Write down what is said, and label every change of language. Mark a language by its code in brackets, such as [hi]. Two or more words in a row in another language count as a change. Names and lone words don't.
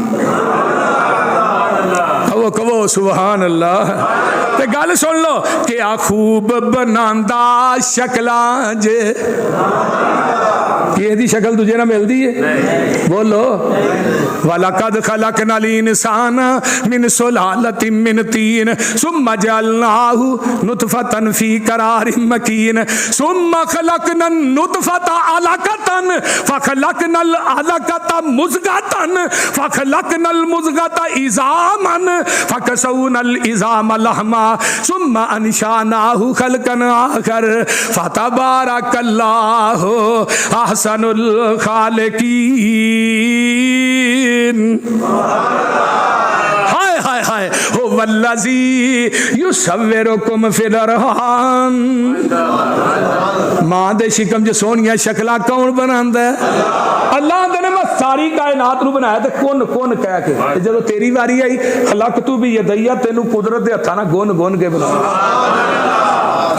[hi] कहो कहो [ar] سبحان الله. [pa] ਤੇ ਗੱਲ ਸੁਣ ਲਓ ਕਿਆ ਖ਼ੂਬ ਬਣਾਂਦਾ ਸ਼ਕਲਾਂ ਜੇ, ਕਿ ਸ਼ਕਲ ਤੁਝੇ ਨਾ ਮਿਲਤੀ ਹੈ? [ar] बोलो ولقد خلقنا الإنسان من سلالة من طين ثم جعلناه نطفة في قرار مكين ثم خلقنا النطفة علقة فخلقنا العلقة مضغة فخلقنا المضغة عظاما فكسونا العظام لحما ثم أنشأناه خلقا آخر فتبارك الله أحسن الخالقين. हाय हाय हाय هو الذي يصوركم في الأرحام. [pa] ਮਾਂ ਦੇ ਸ਼ਿਕਮ ਚ ਸੋਹਣੀਆਂ ਸ਼ਕਲਾਂ ਕੌਣ ਬਣਾਂਦਾ ਹੈ? ਅੱਲਾਹ ਨੇ ਮੈਂ ਸਾਰੀ ਕਾਇਨਾਤ ਨੂੰ ਬਣਾਇਆ ਤੇ ਕੁਨ ਕੁਨ ਕਹਿ ਕੇ, ਜਦੋਂ ਤੇਰੀ ਵਾਰੀ ਆਈ ਖ਼ਲਕ ਤੂ ਭੀ ਯਦੈਯਾ, ਤੈਨੂੰ ਕੁਦਰਤ ਦੇ ਹੱਥਾਂ ਨਾਲ ਗੁਣ ਗੁਣ ਕੇ ਬਣਾਇਆ।